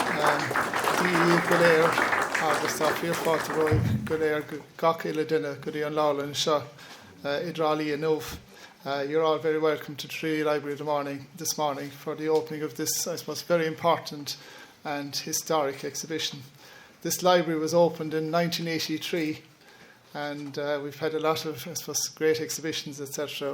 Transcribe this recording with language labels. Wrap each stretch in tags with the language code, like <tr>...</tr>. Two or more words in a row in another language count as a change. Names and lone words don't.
<en>Good</en> <ga>agus tá fíorfáilte roimh go léir gach ile duine go dtí an lálann seo</ga> <en>I Tralee and you're all very welcome to Tralee Library this morning for the opening of this, I suppose, very important and historic exhibition. This library was opened in 1983, and we've had a lot of, I suppose, great exhibitions, etc.</en>